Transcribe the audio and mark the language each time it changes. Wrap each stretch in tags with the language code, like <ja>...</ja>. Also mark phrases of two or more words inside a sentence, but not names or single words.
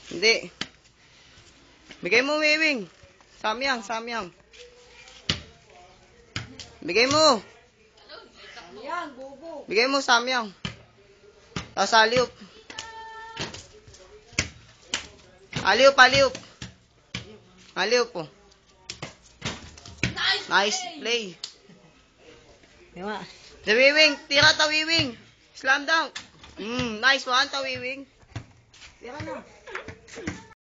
<tl>Hindi. Bigay mo, Wiwing. Samyang. Bigay mo. Yan, bubo. Bigay mo, Samyang. Tapos alley-oop. Alley-oop po.</tl> <en>Nice play.</en> <tl>Diba? Wiwing, tira ta, Wiwing.</tl> <en>Slam dunk. Nice one ta, Wiwing.</en> <tl>Tira na.</tl>